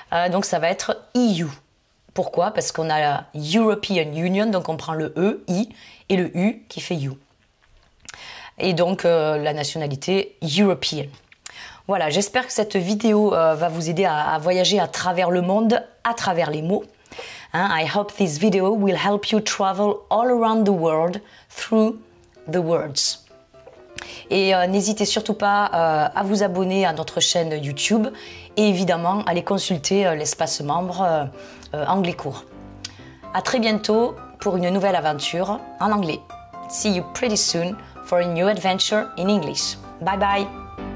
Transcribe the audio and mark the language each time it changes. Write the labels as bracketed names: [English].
[French] Donc, ça va être EU. Pourquoi? Parce qu'on a la European Union, donc on prend le E, I, et le U qui fait U. Et donc, la nationalité European. Voilà, j'espère que cette vidéo va vous aider à voyager à travers le monde, à travers les mots. [English] I hope this video will help you travel all around the world through the words. [French] Et n'hésitez surtout pas à vous abonner à notre chaîne YouTube et évidemment aller consulter l'espace membre Anglais Cours. À très bientôt pour une nouvelle aventure en anglais. [English] See you pretty soon for a new adventure in English. Bye bye!